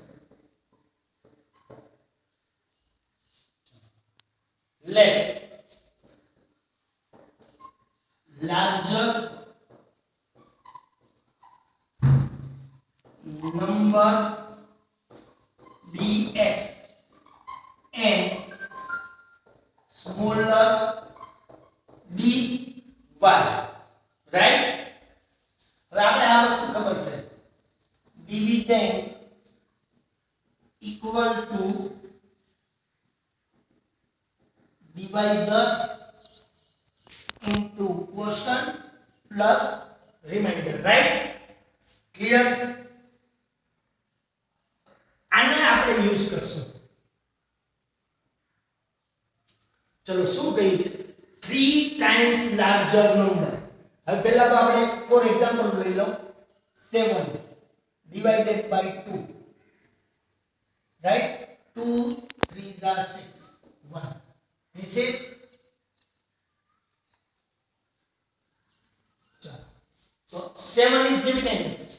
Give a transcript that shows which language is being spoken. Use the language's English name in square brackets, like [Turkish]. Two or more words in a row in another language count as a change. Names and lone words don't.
[English] Let larger number be x and smaller be y, right? [Gujarati] હવે આપણે આ વસ્તુ ખબર છે [English] dividend equal to divisor into quotient plus remainder, right? Clear? [Gujarati] આને આપણે યુઝ કરશું. ચલો શું કહ્યું છે 3 [English] times larger number. [Gujarati] હવે પહેલા તો આપણે [English] for example [Gujarati] લઈ લો 7 [English] divided by 2, right? 2 3s are 6, 1. This is 10.